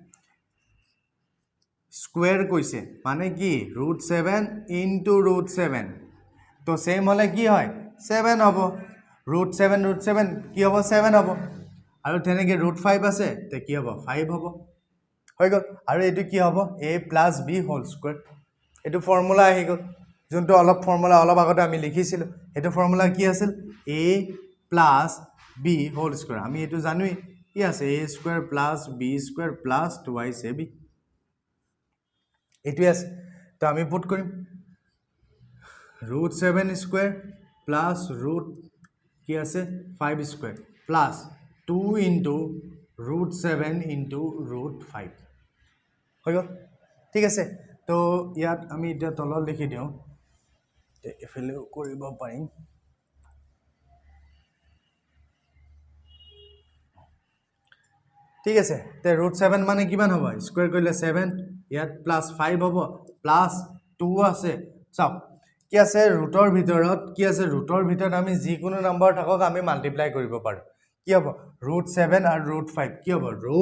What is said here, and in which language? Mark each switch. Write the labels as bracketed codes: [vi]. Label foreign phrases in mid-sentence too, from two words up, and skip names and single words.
[as] স্কয়াৰ কৈছে মানে কি √7 into √7 তো সেম হলে কি হয় 7 হ'ব √7 কি হ'ব 7 হ'ব আৰু তেনেকে √5 আছে তে কি হ'ব 5 হ'ব হৈ গল আৰু এটো কি হ'ব [en] a plus b whole square [as] এটো ফৰ্মুলা আহি গল যোনটো অলপ ফৰ্মুলা অলপ আগতে আমি লিখিছিলো এটো ফৰ্মুলা কি আছিল [en] a plus b whole square [as] আমি এটো জানোই কি আছে [en] a² plus b² plus 2ac ab [as] এটো আছে তো আমি পুট কৰিম √7² plus কি আছে 5² plus 2 into √7 into √5 হৈ গল ঠিক আছে তো ইয়াত আমি এটা তলত লিখি দিও তে এফালে কৰিব পাৰিম ঠিক আছে তে √7 মানে কিমান হ'ব স্কয়াৰ কৰিলে 7 ইয়াত +5 হ'ব +2 আছে চাওক কি আছে ৰুটৰ ভিতৰত কি আছে ৰুটৰ ভিতৰত আমি যিকোনো নম্বৰ থাকক আমি মাল্টিপ্লাই কৰিব পাৰো কি হ'ব √7 আৰু √5 কি হ'ব